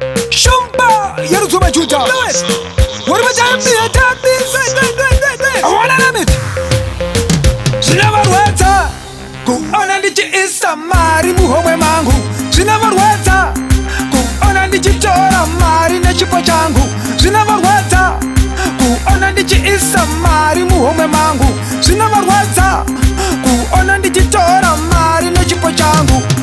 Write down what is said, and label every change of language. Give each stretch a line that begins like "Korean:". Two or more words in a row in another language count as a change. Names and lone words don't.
Shona: Shumba, Yeruzu Majuda.
English: What am I telling you? I wanna name it.
Shona: Zvinova rwadza kuona ndichiisa mari muhomwe mangu. Zvinova rwadza kuona ndichitora mari nechipo changu. Zvinova rwadza kuona ndichiisa mari muhomwe mangu. Zvinova rwadza kuona ndichitora mari nechipo changu.